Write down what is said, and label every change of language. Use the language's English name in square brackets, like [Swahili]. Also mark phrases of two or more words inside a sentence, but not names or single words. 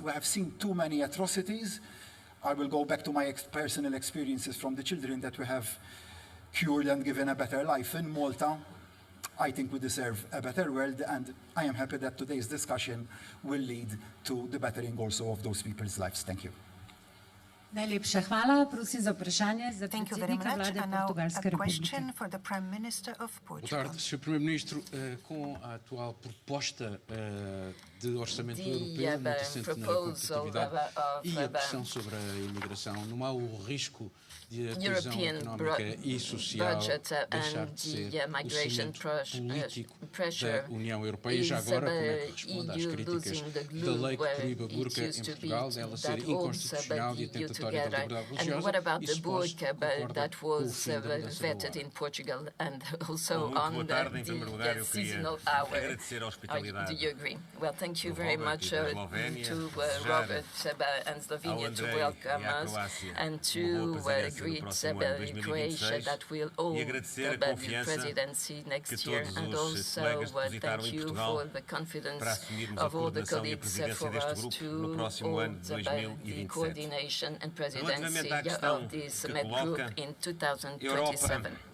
[English] We have seen too many atrocities. I will go back to my personal experiences from the children that we have cured and given a better life in Malta. I think we deserve a better world, and I am happy that today's discussion will lead to the bettering also of those people's lives. Thank you. [Slovenian] Najlepša hvala. Prosim za vprašanje za predsednika vlade Portugalske republike. [Portuguese] Boa tarde, Sr. Primeiro-Ministro. Com a atual proposta de orçamento europeu muito assente na competitividade e a pressão sobre a imigração, não há o risco de a coesão económica e social deixar de ser o cimento político da União Europeia? Já agora, como é que responde às críticas da lei que proíbe a burca em Portugal, dela ser inconstitucional e atentatória da liberdade religiosa? [English] And what about the burqa that was vetted in Portugal and also on the seasonal hour? Do you agree? Well, thank you very much to Robert and Slovenia to welcome us and to greet Croatia that will hold the presidency next year, and also thank you for the confidence of all the colleagues for us to hold the coordination and presidency of this MED group in 2027.